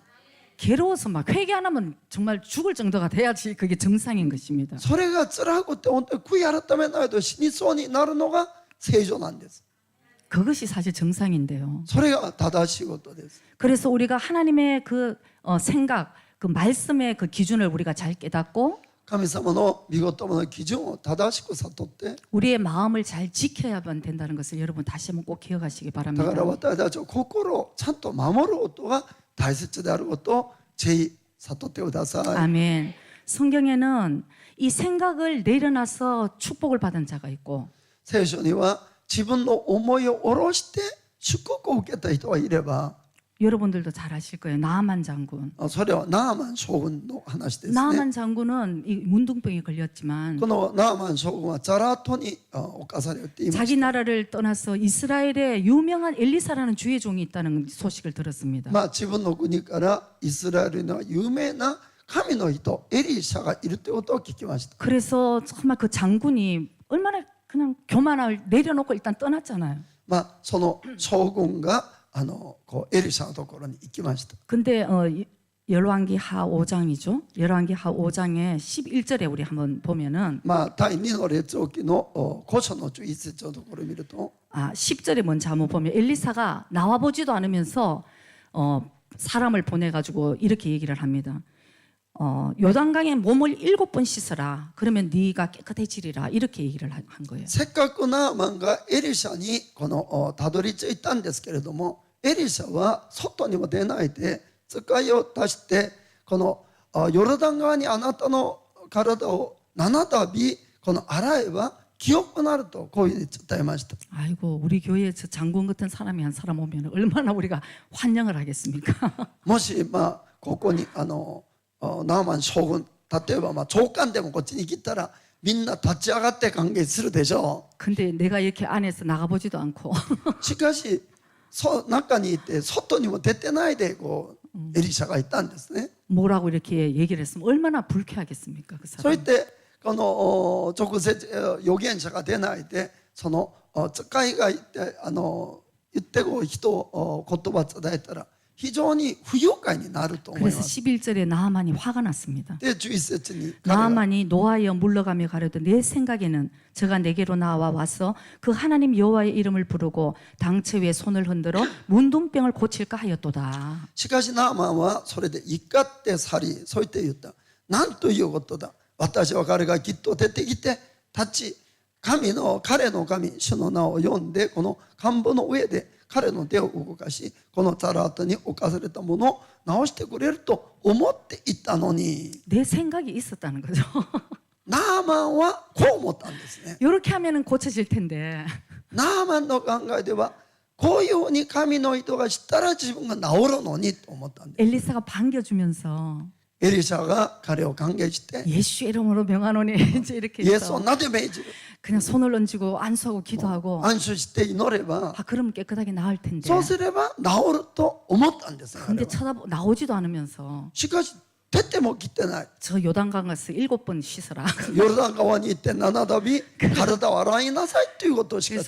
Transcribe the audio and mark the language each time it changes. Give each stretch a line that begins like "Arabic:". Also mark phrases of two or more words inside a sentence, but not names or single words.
Korean: 괴로워서 막 회개 안 하면 정말 죽을 정도가 돼야지 그게 정상인 것입니다.
Japanese: それが辛くて本当に悔い改めないと死にそうになるのが正常なんです。
Korean: 그것이 사실 정상인데요.
Japanese: それが正しいことです。
Korean: 그래서 우리가 하나님의 그 생각, 그 말씀의 그 기준을 우리가 잘 깨닫고
Japanese: 神様の御言葉の基準を正しく悟って、
Korean: 우리의 마음을 잘 지켜야만 된다는 것을 여러분 다시 한번 꼭 기억하시기
Japanese: だ
Korean: 바랍니다.
Japanese: から私たちは心をちゃんと守ることが大切であることをぜひ悟ってください。
Korean: 아멘. 성경에는 이 생각을 내려놔서 축복을 받은 자가 있고
Japanese: 聖書には自分の思いを下ろして祝福を受けた人がいれば、
Korean: 여러분들도 잘 아실 거예요. 나아만 장군.
Japanese: それはナーマン将軍の話ですね。
Korean: 나아만 장군은 이 문둥병에 걸렸지만
Japanese: このナーマン将軍はザラートに侵されていま
Korean: 자기
Japanese: した。
Korean: 나라를 떠나서 이스라엘에 유명한 엘리사라는 주의 종이 있다는 소식을 들었습니다.
Japanese: 自分の国からイスラエルの有名な神の人エリシャがいるということを聞きました。
Korean: 그래서 정말 그 장군이 얼마나 그냥 교만을 내려놓고 일단 떠났잖아요.
Japanese: その将軍がこうエリシャのところに行きました。
Korean: 근데 열왕기하 5장이죠. 열왕기하 5장의 11절에 우리 한번 보면은
Japanese: 第2の列王記の5章の11節のところを見ると、
Korean: 10절에 먼저 한번 보면 엘리사가 나와보지도 않으면서 사람을 보내가지고 이렇게 얘기를 합니다. 요단강에 몸을 7번 씻어라. 그러면 네가 깨끗해지리라. 이렇게 얘기를 한 거예요.
Japanese: せっかくナーマンがエリシャにたどり着いたんですけれども、エリシャは外にも出ないで使いを出して、このヨルダン川にあなたの体を7度洗えば清くなるとこういうふうに伝えました。
Korean: 아이고 우리 교회에 저 장군 같은 사람이 한 사람 오면 얼마나 우리가 환영을 하겠습니까?
Japanese: もしここにナーマン将軍、例えば長官でもこっちに来たらみんな立ち上がって歓迎するでしょ
Korean: 근데 내가 이렇게 안에서 나가보지도 않고
Japanese: う。しかし中にいて外にも出てないでエリシャがいたんですね。
Korean: 뭐라고 이렇게 얘기를 했으면 얼마나 불쾌하겠습니까? 그
Japanese: そう
Korean: 사람.
Japanese: 言ってこの直接預言者が出ないでその使いがいて言って人を言葉を伝えたら非常に不愉快になると思いま
Korean: 그래서
Japanese: す。
Korean: 11절에 나하만이 화가 났습니다.
Japanese: で11節に彼は
Korean: 나하만이 노하여 물러가며 가려도 내 생각에는 저가 내게로 나와 와서 그 하나님 여호와의 이름을 부르고 당체 위에 손을 흔들어 문둥병을 고칠까 하였도다.
Japanese: しかしナーマンはそれで怒って去り、そう言って言った。なんということだ。私は彼がきっと出てきて立ち、彼の神主の名を呼んでこの看板の上で彼の手を動かし、このザラートに侵されたものを直してくれると思っていたのに、
Korean: 내 생각이 있었다는 거죠.
Japanese: ナーマンはこう思ったんですね。
Korean: 이렇게 하면은 고쳐질 텐데
Japanese: ナーマンの考えではこういうふうに神の人がしたら自分が治るのにと思ったんです。
Korean: 엘리사가 반겨주면서
Japanese: エリシャが彼を歓迎して
Korean: 예수 이름으로 명하노니 이제 이렇게
Japanese: イエスを
Korean: 해서
Japanese: 名で命じる。
Korean: 그냥 손을 얹고 안수하고 기도하고
Japanese: 安心して祈れば
Korean: 그러면 깨끗하게 나을 텐데
Japanese: そうすれば治ると思ったんですよ。
Korean: 근데 나오지도 않으면서
Japanese: しかし出ても来てない。
Korean: 저 요단강 가서 7번 씻어라.
Japanese: ヨルダン川に行って7度体を洗いなさいということをしか